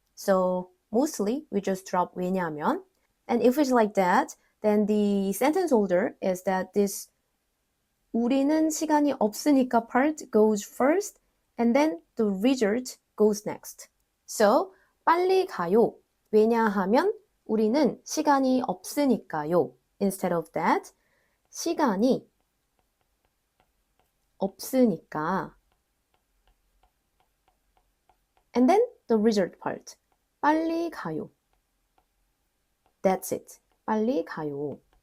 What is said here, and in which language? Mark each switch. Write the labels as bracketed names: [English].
[English] So mostly we just drop 왜냐하면. And if it's like that, then the sentence order is that this [Korean] 우리는 시간이 없으니까 [English] part goes first and then the result goes next. [Korean] So 빨리 가요. 왜냐하면 우리는 시간이 없으니까요. [English] Instead of that, [Korean] 시간이 없으니까. [English] And then the result part. [Korean] 빨리 가요. [English] That's it. 빨리 가요.